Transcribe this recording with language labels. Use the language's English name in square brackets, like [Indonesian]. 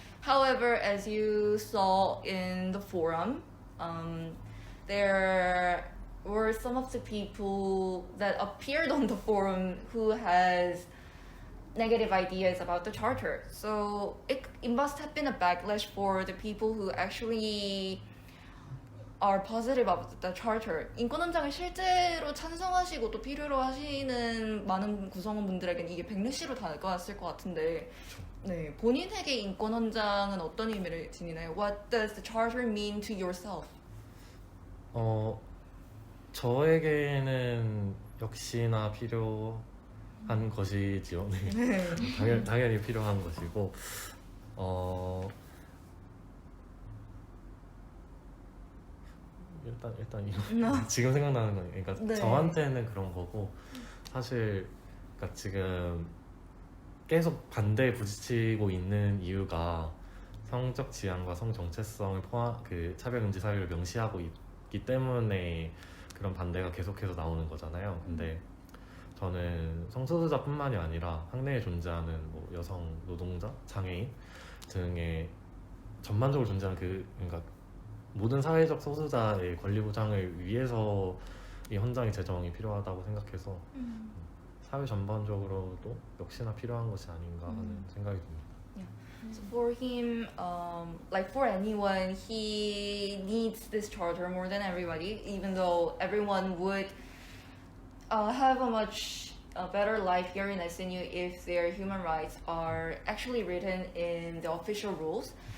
[English] However, as you saw in the forum, there were some of the people that appeared on the forum who has negative ideas about the charter. So it must have been a backlash for the people who actually are positive about the charter. [Korean] 인권헌장을 실제로 찬성하시고 또 필요로 하시는 많은 구성원분들에게는 이게 백래시로 다가왔을 것 같은데 네, 본인에게 인권헌장은 어떤 의미를 지니나요? [English] What does the charter mean to yourself? [Korean] 저에게는 역시나 필요한 것이지요. 네. 당연히 필요한 것이고 일단 이거 지금 생각나는 건 그러니까 네. 저한테는 그런 거고 사실 그러니까 지금 계속 반대에 부딪히고 있는 이유가 성적 지향과 성 정체성을 포함 그 차별 금지 사유를 명시하고 있기 때문에 그런 반대가 계속해서 나오는 거잖아요. 근데 저는 성소수자뿐만이 아니라 학내에 존재하는 뭐 여성 노동자, 장애인 등의 전반적으로 존재하는 그러니까 모든 사회적 소수자의 권리 보장을 위해서 이 헌장의 제정이 필요하다고 생각해서 사회 전반적으로도 역시나 필요한 것이 아닌가 하는 생각이 듭니다. [English] So for him, like for anyone, he needs this charter more than everybody, even though everyone would have a much a better life here in SNU if their human rights are actually written in the official rules.